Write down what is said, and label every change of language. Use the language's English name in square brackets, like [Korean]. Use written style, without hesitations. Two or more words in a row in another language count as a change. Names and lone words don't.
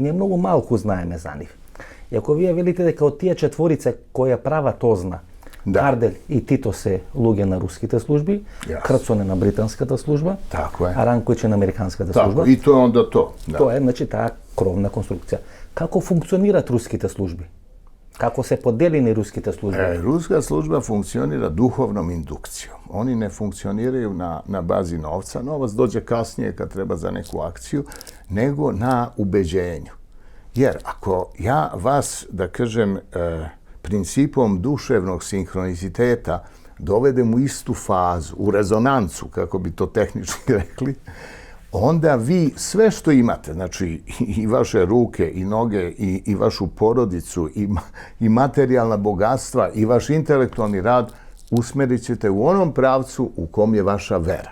[Macedonian] Ние многу малку знаеме за нив. И ако вие велите дека од тие четворице која прават ОЗНА, Кардель и Тито се луѓе на руските служби, Крцон е на британската служба, а Ранковиќ е на американската служба. И тоа е онда то. Тоа е, значи, таа кровна конструкција. Како функционират руските служби? Како се поделини руските служби? [Serbian] Ruska služba funkcionira duhovnom indukcijom. Oni ne funkcioniraju na bazi novca. Novac dođe kasnije kad treba za neku akciju, nego na ubeđenju. Jer ako ja vas, da kažem, principom duševnog sinhroniciteta dovedem u istu fazu, u rezonancu, kako bi to tehnički rekli, onda vi sve što imate, znači i vaše ruke i noge i vašu porodicu i materijalna bogatstva i vaš intelektualni rad usmerit ćete u onom pravcu u kom je vaša vera.